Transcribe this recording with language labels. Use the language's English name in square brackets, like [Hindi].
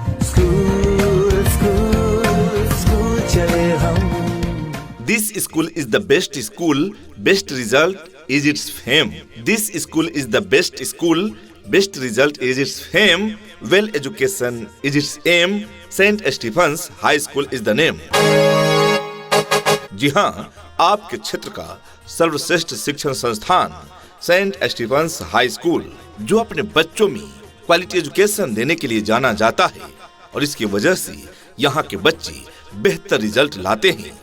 [Hindi] School school school चले हम। [English] This school is the best school, best result is its fame. This school is the best school, best result is its fame. Well education is its aim. Saint Stephen's High School is the name. [Hindi] जी हाँ, आपके क्षेत्र का सर्वश्रेष्ठ शिक्षण संस्थान Saint Stephen's high school, जो अपने बच्चों में क्वालिटी एजुकेशन देने के लिए जाना जाता है और इसकी वजह से यहाँ के बच्चे बेहतर रिजल्ट लाते हैं।